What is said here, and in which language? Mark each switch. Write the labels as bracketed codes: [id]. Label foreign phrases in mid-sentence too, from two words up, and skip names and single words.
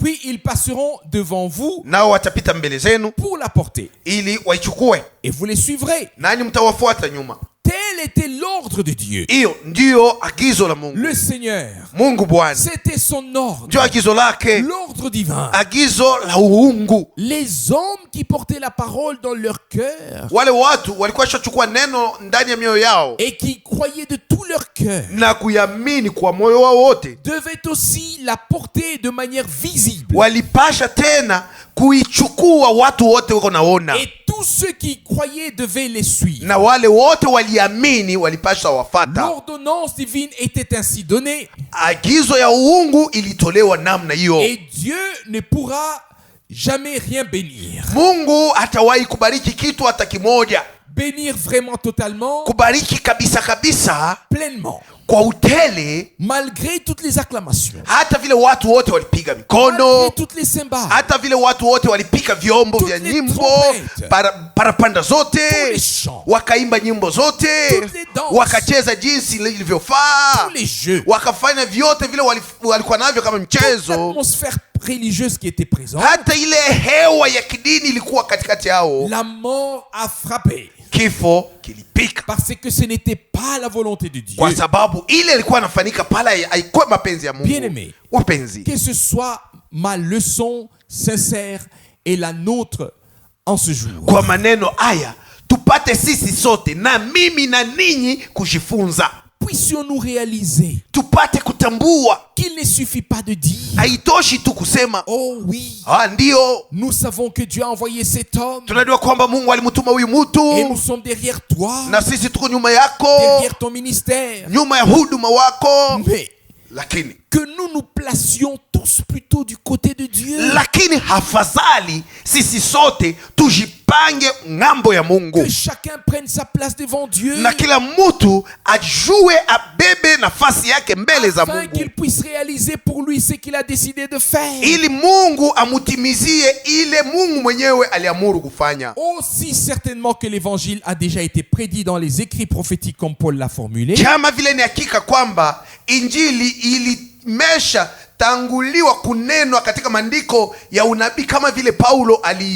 [fr] Puis ils passeront devant vous [sw] nao watapita mbele zenu [fr] pour la porter. [sw] ili waichukue, [fr] Et vous les suivrez. [sw] nanyi mtawafuata nyuma. [fr] Tel était l'ordre de Dieu. [sw] Hiyo ndiyo agizo la Mungu. [fr] Le Seigneur, [sw] Mungu Bwana [fr] c'était son ordre. [sw] ndio agizo lake, [fr] L'ordre divin. [sw] agizo la uungu. [fr] Les hommes qui portaient la parole dans leur cœur [sw] Wale watu walikuwa shachukua neno ndani ya mioyo yao [fr] et qui croyaient de tout leur cœur [sw] na kuyamini kwa moyo wao wote, [fr] devaient aussi la porter de manière visible. [sw] walipasha tena kuichukua watu wote wako naona, [fr] Et tous ceux qui croyaient devaient les suivre. [sw] na wale wote waliamini walipasha wafata. [fr] L'ordonnance divine était ainsi donnée. [sw] Agizo ya uungu ilitolewa namna hiyo. [fr] Et Dieu ne pourra jamais rien bénir. [sw] Mungu hatawahi kubariki kitu hata kimoja, [fr] Bénir vraiment totalement, [sw] kubariki kabisa kabisa [fr] pleinement, [sw] kwa utele, [fr] malgré toutes les acclamations, [sw] hata vile watu wote walipiga mikono, [fr] malgré toutes les cymbales, [sw] hata vile watu wote walipika vyombo vya [fr] Toutes les [sw] nyimbo, [fr] trompettes, [sw] parapanda [fr] tous [sw] zote, [fr] les chants, [sw] wakaimba nyimbo zote, [fr] toutes les danses, [sw] wakacheza jinsi ilivyofaa, [fr] tous les jeux, [sw] wakafanya vyote vile walikuwa navyo kama [fr] toute [sw] mchezo. [fr] l'atmosphère religieuse qui était présente. [sw] Hata ile hewa ya kidini ilikuwa katikati yao. [fr] La mort a frappé [sw] Kifo kilipika [fr] parce que ce n'était pas la volonté de Dieu. [sw] kwa sababu ile ilikuwa inafanyika pale haikuwa mapenzi ya Mungu. [fr] Bien-aimé, [sw] Wapenzi, [fr] que ce soit ma leçon sincère et la nôtre en ce jour. [sw] kwa maneno haya tupate sisi sote na mimi na ninyi kujifunza, [fr] Puissions-nous réaliser [sw] tupate kutambua [fr] qu'il ne suffit pas de dire [sw] haitoshi tu kusema [fr] oh oui, [sw] ndio [fr] nous savons que Dieu a envoyé cet homme [sw] tunajua kwamba Mungu alimtuma huyu [fr] et nous [sw] mtu [fr] sommes derrière toi, [sw] na sisi tuko nyuma yako, [fr] derrière ton ministère, [sw] nyuma ya huduma wako, [fr] mais [sw] lakini [fr] que nous nous placions tous plutôt du côté de Dieu, [sw] lakini hafadhali sisi sote tujipange ng'ambo ya Mungu, [fr] que chacun prenne sa place devant Dieu [sw] na kila mtu ajue abebe nafasi yake mbele za [fr] afin [sw] Mungu, [fr] qu'il puisse réaliser pour lui ce qu'il a décidé de faire. [sw] ili Mungu amutimizie ile Mungu mwenyewe aliamuru kufanya. [fr] Aussi certainement que l'évangile a déjà été prédit dans les écrits prophétiques comme Paul l'a formulé, [sw] Kama vile ni hakika kwamba injili ilimesha tanguliwa kunenwa katika maandiko ya unabii kama vile Paulo alisema,